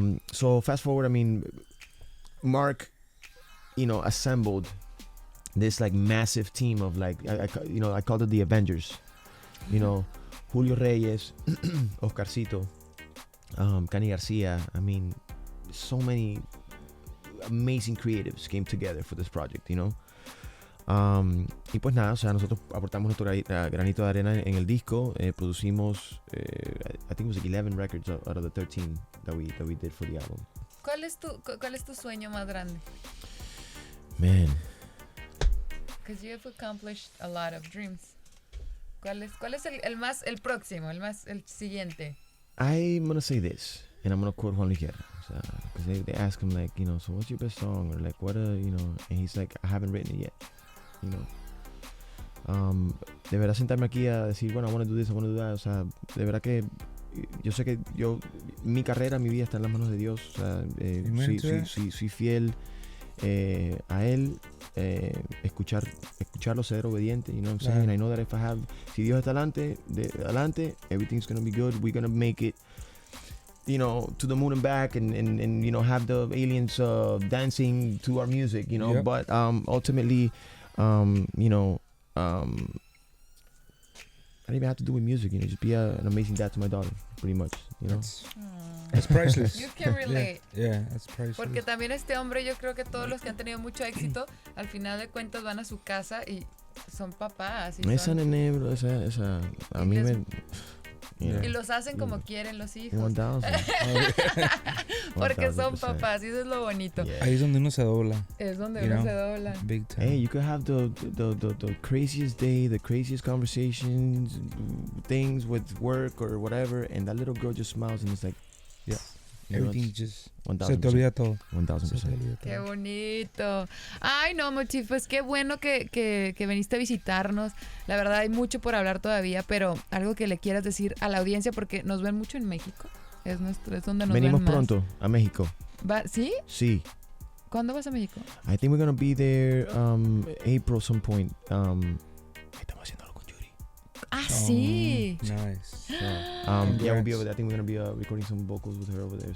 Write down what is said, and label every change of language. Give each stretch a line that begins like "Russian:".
English: So fast forward, I mean, Mark, you know, assembled this like massive team of like, I called it the Avengers. You know, Julio Reyes, Oscarcito, Cani Garcia. I mean, so many amazing creatives came together for this project, you know.
Spanish: Y pues nada, o sea, nosotros aportamos nuestro granito de arena en el disco. Producimos,
English: I think it was like 11 records out of the 13 that we did for the album.
Spanish: ¿Cuál es tu sueño más grande?
English: Man. Because you have accomplished a lot of dreams.
Spanish: ¿Cuál es el próximo, el siguiente?
English: I'm gonna say this, and I'm gonna quote Juan Luis Guerra. Because they ask him, like, you know, so what's your best song? Or like, what you know, and he's like, I haven't written it yet. You know,
Spanish: de verdad sentarme aquí a decir, bueno,
English: I want to do this, I want to do that,
Spanish: o sea, de verdad que yo sé que mi carrera, mi vida está en las manos de Dios, o sea, soy fiel a él, escucharlo, ser obediente,
English: you know what I'm saying? I know that if
Spanish: si Dios está adelante,
English: everything's gonna be good, we're gonna make it, you know, to the moon and back, and you know, have the aliens dancing to our music, you know, but ultimately, you know, I don't even have to do with music, you know, just be an amazing dad to my daughter, pretty much, you know. That's priceless. You can relate. Yeah, that's priceless.
Spanish: Porque también este hombre, yo creo que todos los que han tenido mucho éxito, al final de cuentas van a su casa y son papás. Esa nene, bro, esa, a mí me... Y los hacen como quieren los hijos. 1000. Porque son papás y eso es lo bonito.
English: Yeah.
Spanish: Ahí es donde uno se dobla. Es donde uno se dobla.
English: Big time. Hey, you could have the craziest day, the craziest conversations, things with work or whatever, and that little girl just smiles and it's like, yeah, you know, everything just 1000%.
Spanish: se te olvida todo. 1000%. Qué bonito. Ay, no, Motiff, pues qué bueno que viniste a visitarnos. La verdad hay mucho por hablar todavía, pero algo que le quieras decir a la audiencia, porque nos ven mucho en México. Es donde nos Venimos ven más. pronto a México. ¿Sí? Sí. ¿Cuándo vas a México?
English: I think we're gonna be there April some point.
Spanish: Estamos haciendo algo con Yuri. Ah, sí.
English: Nice. Yeah, we'll be over there. I think we're gonna be recording some vocals with her over there.